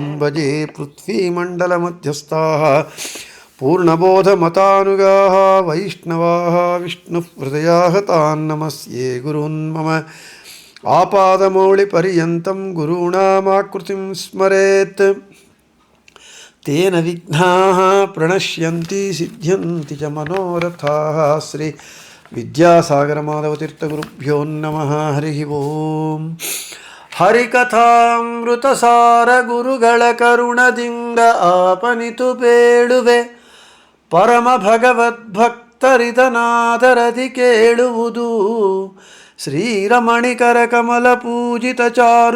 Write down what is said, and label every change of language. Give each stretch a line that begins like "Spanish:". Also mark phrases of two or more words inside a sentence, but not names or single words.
Sanskrit: భజే పృథ్వీమండలమధ్యస్థాః పూర్ణబోధమతానుగాః వైష్ణవాః విష్ణుహృదయాః తాన్ నమస్యే గురూన్ మమ ఆపాదమౌళిపర్యంతం గురూణామాకృతిం స్మరేత్ తేన విఘ్నాః ప్రణశ్యంతి సిద్ధ్యంతి చ మనోరథాః. శ్రీ విద్యాసాగరమాధవతీర్థగురుభ్యో నమః. హరి ఓం.
Kannada: ಹರಿಕಥಾಮೃತಸಾರ ಗುರುಗಳ ಕರುಣದಿಂದ ಆಪನಿತು ಬೇಡುವೆ ಪರಮ ಭಗವದ್ಭಕ್ತರಿದನಾದರದಿ ಕೇಳುವುದು ಶ್ರೀರಮಣಿಕರ ಕಮಲ ಪೂಜಿತ ಚಾರು